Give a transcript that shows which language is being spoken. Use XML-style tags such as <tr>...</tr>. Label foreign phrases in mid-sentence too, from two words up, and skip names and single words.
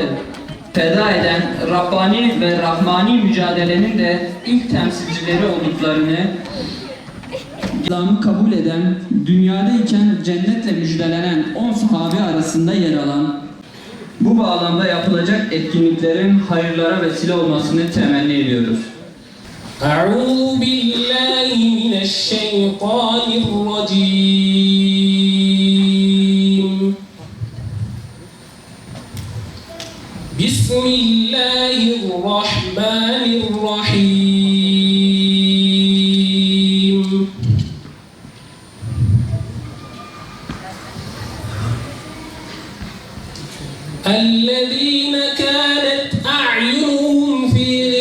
<tr>feda eden Rabbani ve Rahmani mücadelenin de ilk temsilcileri olduklarını, İslam'ı kabul eden, dünyadayken cennetle müjdelenen 10 sahabe arasında yer alan, bu bağlamda yapılacak etkinliklerin hayırlara vesile olmasını temenni ediyoruz.</tr> <ar>أعوذ بالله من الشيطان الرجيم بسم الله الرحمن الرحيم الذين كانت أعينهم في</ar>